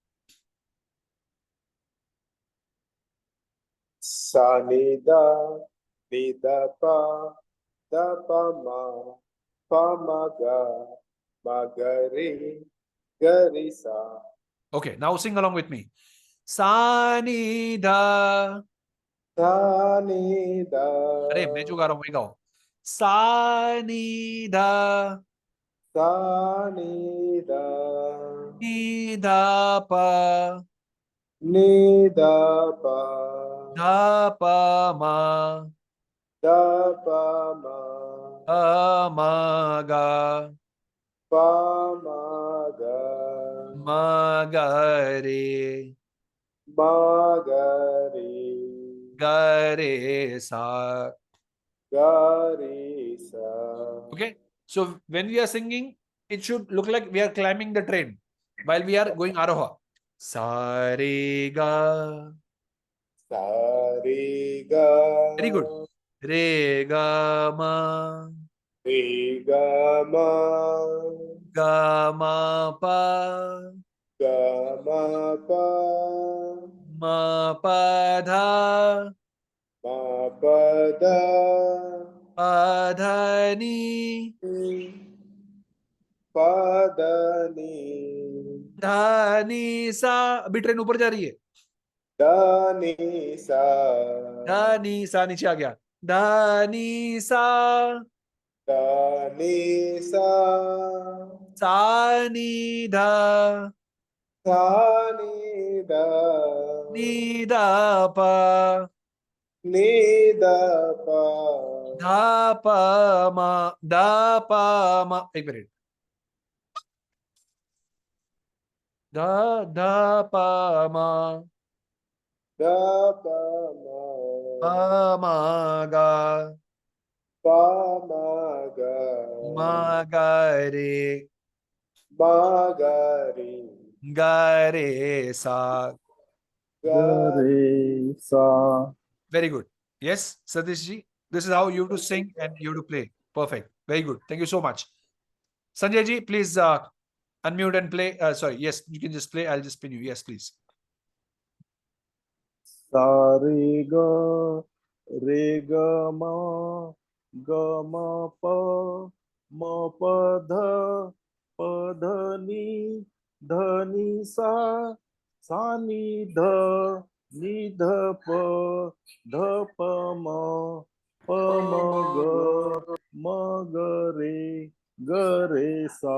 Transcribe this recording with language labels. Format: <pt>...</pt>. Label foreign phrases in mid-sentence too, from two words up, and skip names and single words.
<en>Sanida, Nidapa, Dapama, Pamaga, Magari, Garisa. Okay, now sing along with me. Sanida. Sanida.</en> <hi>अरे मैं जो गा रहा हूँ वही गाओ. Sa ni dha. sa ni da Ni dha pa. ni da pa Dha pa ma. da pa ma Pa ma ga. pa ma ga Ma ga re. ma ga re Ga re sa. ga re sa.</hi> <en>Okay. So when we are singing, it should look like we are climbing the train while we are going aroha. Sa re ga. Sa re ga Very good. Re ga ma. re ga ma Ga ma pa. ga ma pa Ma pa dha. ma pa da Pa dha ni. pa da ni</en> <hi>धा नी सा. अभी ट्रेन ऊपर जा रही है. da ni sa धा नी सा नीचे आ गया. धा नी सा. da ni sa सा नी धा. sa ni da नी धा पा. ni da pa धा पा मा. धा पा मा. एक मिनट. धा धा पा मा. da pa पा ma मा गा. pa ma ga मा गा रे. ma ga re गा रे सा. ga Re sa.</hi> <en>Very good. Yes, Satish ji. This is how you have to sing and you have to play. Perfect. Very good. Thank you so much. Sanjay ji, please unmute and play. Sorry. Yes, you can just play. I'll just pin you. Yes, please. Sa re ga ma pa pa dha ni sa ni dha pa ma ga re sa.</en>